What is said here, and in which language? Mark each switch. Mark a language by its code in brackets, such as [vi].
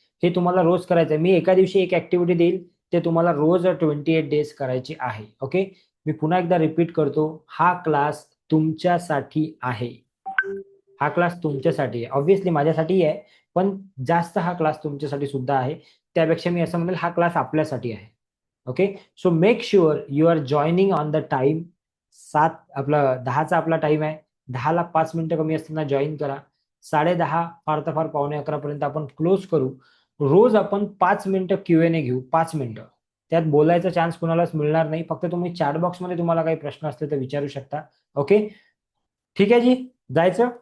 [mr] हे तुम्हाला रोज करायचं आहे. मी एका दिवशी एक ऍक्टिव्हिटी देईल, ते तुम्हाला रोज 28 डेज करायची आहे. ओके. मी पुन्हा एकदा रिपीट करतो. हा क्लास तुमच्यासाठी आहे. हा क्लास तुमच्यासाठी आहे. ऑब्व्हियसली माझ्यासाठी आहे, पण जास्त हा क्लास तुमच्यासाठी सुद्धा आहे. त्यापेक्षा मी असं म्हणेल हा क्लास आपल्यासाठी आहे. Okay. [en] So make sure you are joining on the time. [mr] 7 आपला 10चा आपला टाइम आहे. 10ला 5 मिनिटं कमी असताना जॉईन करा. 10:30 फार तर फार 11:45 पर्यंत आपण क्लोज करू. रोज आपण 5 मिनिटं Q&A घेऊ. 5 मिनिटं. त्यात बोलायचा चान्स कुणालाच मिळणार नाही. फक्त तुम्ही चॅट बॉक्समध्ये तुम्हाला काही प्रश्न असले तर विचारू शकता. ओके. ठीक आहे जी. जायचं.